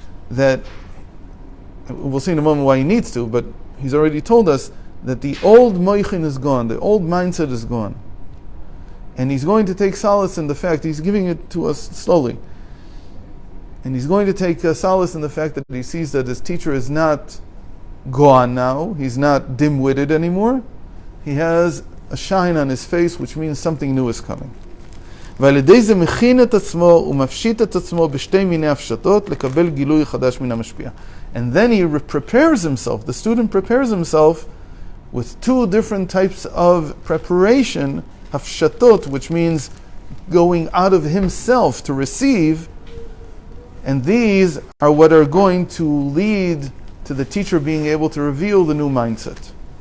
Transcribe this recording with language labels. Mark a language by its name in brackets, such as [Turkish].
[English] That we'll see in a moment why he needs to, but he's already told us that the old moichin is gone, the old mindset is gone, and he's going to take solace in the fact he's giving it to us slowly, and he's going to take solace in the fact that he sees that his teacher is not gone now, he's not dim-witted anymore. He has a shine on his face, which means something new is coming. [Hebrew] ועל ידי זה מכין את עצמו ומפשיט את עצמו בשתי מיני הפשטות לקבל גילוי חדש מן המשפיע. [English] And then he prepares himself, the student prepares himself with two different types of preparation, הפשטות, which means going out of himself to receive, and these are what are going to lead to the teacher being able to reveal the new mindset.